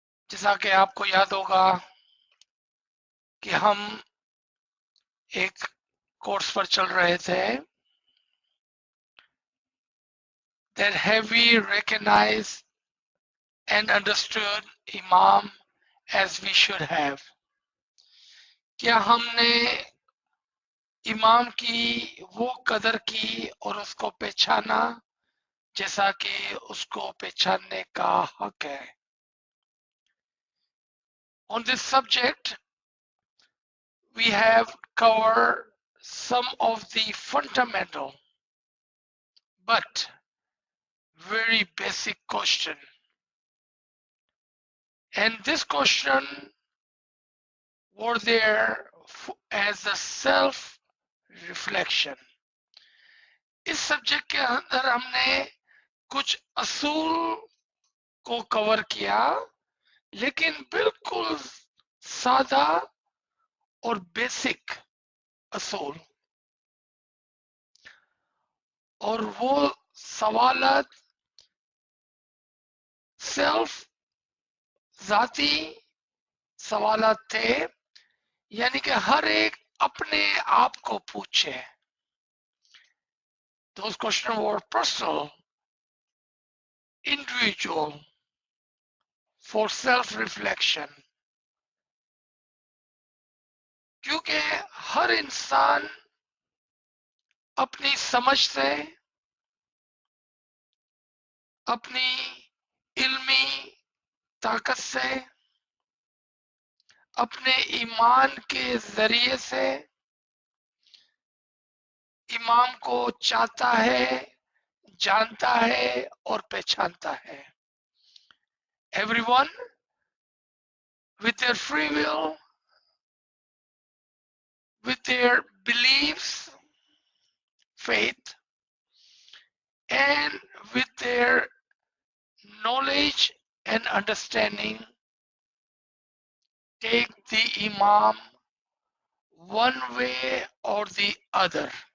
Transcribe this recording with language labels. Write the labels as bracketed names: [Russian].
[Hindi] जैसा कि आपको याद होगा कि हम एक कोर्स पर चल रहे थे, [English] that have we recognized and understood Imam as we should have। [Hindi] क्या हमने इमाम की वो कदर की और उसको पहचाना जैसा कि उसको पहचानने का हक है। [English] On this subject, we have covered some of the fundamental but very basic question, and this question were there as a self reflection। [Hindi] इस सब्जेक्ट के अंदर हमने कुछ असूल को कवर किया, लेकिन बिल्कुल सादा और बेसिक असूल, और वो सवालात सेल्फ जाती सवालात थे, यानी कि हर एक अपने आप को पूछे। [English] Those questions were personal, individual, for self reflection। [Hindi] क्योंकि हर इंसान अपनी समझ से, अपनी इल्मी ताकत से, अपने ईमान के जरिए से इमाम को चाहता है, जानता है और पहचानता है। [English] Everyone with their free will, with their beliefs, faith, and with their knowledge and understanding, take the Imam one way or the other।